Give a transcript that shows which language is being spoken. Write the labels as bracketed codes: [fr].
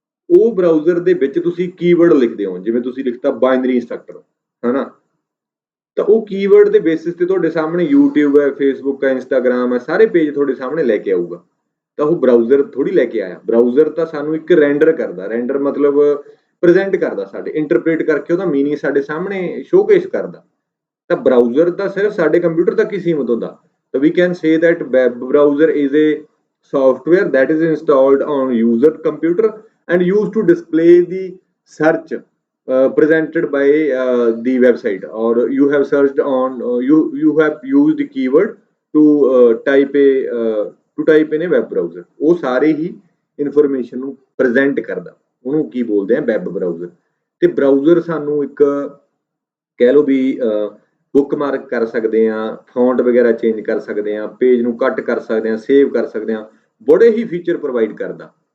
[pa] ਉਹ ਬਰਾਊਜ਼ਰ ਦੇ ਵਿੱਚ ਤੁਸੀਂ ਕੀਵਰਡ ਲਿਖਦੇ ਹੋ, ਜਿਵੇਂ ਤੁਸੀਂ ਲਿਖਤਾ ਬਾਈਨਰੀ ਇੰਸਟਰਕਟਰ ਹੈ ਨਾ, ਤਾਂ ਉਹ ਕੀਵਰਡ ਦੇ ਬੇਸਿਸ ਤੇ ਤੁਹਾਡੇ ਸਾਹਮਣੇ YouTube ਹੈ, Facebook ਹੈ, Instagram ਹੈ, ਸਾਰੇ ਪੇਜ ਤੁਹਾਡੇ ਸਾਹਮਣੇ ਲੈ ਕੇ ਆਊਗਾ। ਤਾਂ ਉਹ ਬਰਾਊਜ਼ਰ ਥੋੜੀ ਲੈ ਕੇ ਆਇਆ, ਬਰਾਊਜ਼ਰ ਤਾਂ ਸਾਨੂੰ ਇੱਕ ਰੈਂਡਰ ਕਰਦਾ, ਰੈਂਡਰ ਮਤਲਬ ਪ੍ਰੈਜ਼ੈਂਟ ਕਰਦਾ, ਸਾਡੇ ਇੰਟਰਪ੍ਰੀਟ ਕਰਕੇ ਉਹਦਾ ਮੀਨਿੰਗ ਸਾਡੇ ਸਾਹਮਣੇ ਸ਼ੋਕੇਸ ਕਰਦਾ। ਤਾਂ ਬਰਾਊਜ਼ਰ ਤਾਂ ਸਿਰਫ ਸਾਡੇ ਕੰਪਿਊਟਰ ਤੱਕ ਹੀ ਸੀਮਿਤ ਹੁੰਦਾ। [en] ਤਾਂ ਵੀ can say that web browser is a software that is installed on user computer and used to display the search presented by the website, or you have searched on you have used the keyword to type in a web browser। [pa] ਉਹ ਸਾਰੇ ਹੀ information ਨੂੰ present ਕਰਦਾ, ਉਹਨੂੰ ਕੀ ਬੋਲਦੇ ਆ, web browser. ਤੇ browser ਸਾਨੂੰ ਇੱਕ ਕਹਿ ਲਓ ਵੀ ਬੁੱਕ ਮਾਰਕ ਕਰ ਸਕਦੇ ਹਾਂ, ਫੌਂਟ ਵਗੈਰਾ ਚੇਂਜ ਕਰ ਸਕਦੇ ਹਾਂ, ਪੇਜ ਨੂੰ ਕੱਟ ਕਰ ਸਕਦੇ ਹਾਂ, ਸੇਵ ਕਰ ਸਕਦੇ ਹਾਂ, ਬੜੇ ਹੀ ਫੀਚਰ ਪ੍ਰੋਵਾਈਡ ਕਰਦਾ।